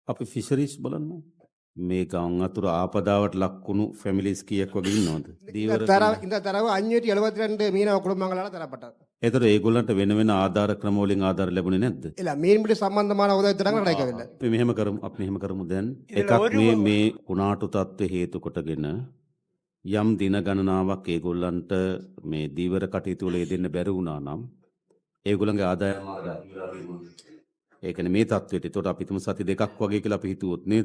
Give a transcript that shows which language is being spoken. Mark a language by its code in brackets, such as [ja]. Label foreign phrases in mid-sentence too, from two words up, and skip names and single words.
[si] අපි ෆිෂරිස් බලන්න මේ ගම් අතුර ආපදාවට ලක්වුණු ෆැමිලිස් කීයක් වගේ ඉන්නවද? දීවර [ta] இந்த தரவு 572 மீனவ குடும்பங்களால் தரப்பட்டது. [si] ඒතර ඒගොල්ලන්ට වෙන වෙන ආධාර ක්‍රම වලින් ආධාර ලැබුණේ නැද්ද? [ta] இல்ல மீன்பிடி சம்பந்தமான உதவி திட்டங்கள் கிடைக்கவில்லை. [si] අපි මෙහෙම කරමු දැන් එකක් මේ කුණාටු තත්ත්වය හේතු කොටගෙන යම් දින ගණනාවක් ඒගොල්ලන්ට මේ දීවර කටයුතු වල යෙදෙන්න බැරි වුණා නම් ඒගොල්ලන්ගේ ආදායම ඒ කියන්නේ මේ තත්ත්වෙට ඒතකොට අපි තුමු සති දෙකක් වගේ කියලා අපි හිතුවොත් නේද?